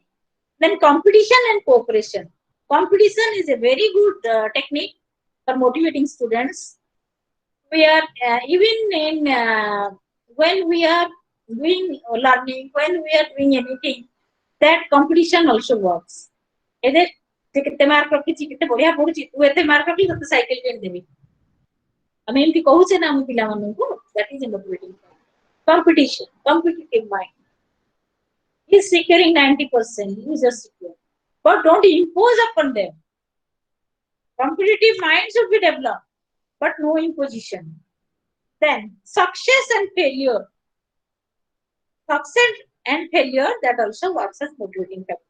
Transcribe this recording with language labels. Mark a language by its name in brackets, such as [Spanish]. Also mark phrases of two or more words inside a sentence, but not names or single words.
[English] Then competition and cooperation. Competition is a very good technique for motivating students. We are even in when we are doing learning, when we are doing anything, that competition also works. [Odia] Either ସେ କେତେ ମାର୍କ ରଖିଛି କେତେ ବଢିଆ ପଢୁଛି ତୁ ଏତେ ମାର୍କ ରଖିଲି ତତେ ସାଇକେଲ କିଣିଦେବି ଆମେ ଏମିତି କହୁଛେ ନା ଆମ ପିଲାମାନଙ୍କୁ [English] that is a motivating competition competitive mind is securing 90% you just secure but don't impose upon them. Competitive mind should be developed but no imposition. Then success and failure. Success and failure, that also works as motivating factor.